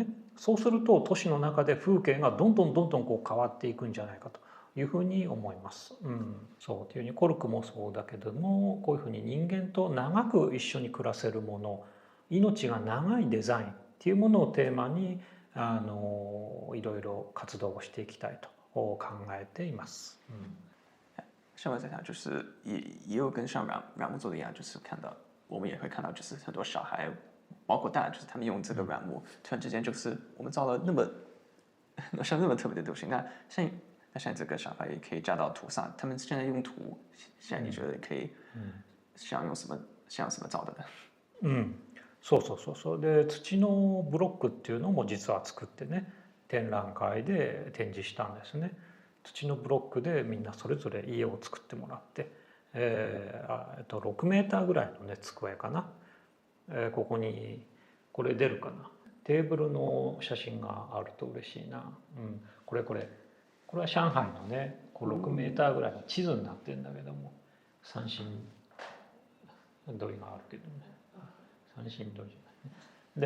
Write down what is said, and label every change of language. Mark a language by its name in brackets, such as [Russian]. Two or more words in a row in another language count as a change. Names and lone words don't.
[Japanese] そうすると都市の中で風景がどんどんこう変わっていくんじゃないかというふうに思います。そうというふうにコルクもそうだけども、こういうふうに人間と長く一緒に暮らせるもの、命が長いデザインっていうものをテーマにいろいろ活動をしていきたいと考えています。 [Chinese] 像我在想，就是也有跟像软木做的一样，就是我们也会看到，就是很多小孩包括当然就是他们用这个软木，突然之间就是我们造了那么像那么特别的东西，那像这个想法也可以加到土上。他们现在用土，现在你觉得可以像什么造的呢？ [Japanese] うん、そうそうそうそう。で土のブロックっていうのも実は作ってね、展覧会で展示したんですね。土のブロックでみんなそれぞれ家を作ってもらって、6メーターぐらいのね机かな、ここにこれ出るかな、テーブルの写真があると嬉しいな、うん、これは上海のねこう6メーターぐらいの地図になってるんだけども、三神土井があるけどね、三神土井じゃないね。